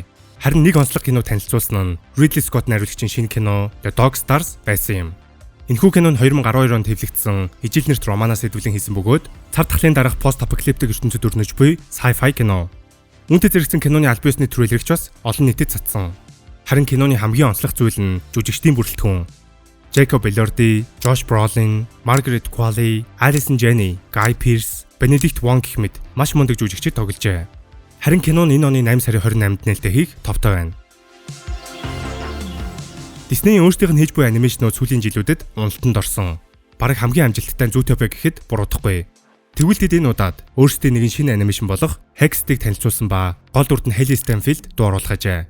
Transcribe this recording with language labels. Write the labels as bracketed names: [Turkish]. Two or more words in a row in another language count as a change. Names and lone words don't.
[Mongolian] Харин нэг онцлог кино танилцуулсан нь Ridley Scott найруулагчийн шинэ кино The Dog Stars байсан юм. Энэхүү кино нь 2012 онд хэвлэгдсэн ижил нэрт романаас хэдвүлэн хийсэн бөгөөд цар тахлын дараах пост-апокалиптик ертөнцид өрнөж буй sci-fi кино. Үүнтэй зэрэгцэн киноны аль биесний трейлерч бас олон нийтэд цацсан. Харин киноны хамгийн онцлог зүйл нь жүжигчдийн бүрэлдэхүүн. Jacob Elordi, Josh Brolin, Margaret Qualley, Allison Janney, Guy Pearce, Benedict Wong гэх мэт маш мундаг жүжигчид тогложээ. Харин кино нь энэ оны 8 сарын 28-нд нээлттэй хийх товтой байна. Disney өөрсдийнх нь хийж буй анимашнууд сүүлийн жилүүдэд уналтанд орсон. Бараг хамгийн амжилттай Zootopia гэхэд буруудахгүй. Тэгвэл тэд энэ удаад өөрсдийн нэгэн шинэ анимашн болох Hextech танилцуулсан ба гол дүрд нь Hailey Steinfeld дуу оруулах ажээ.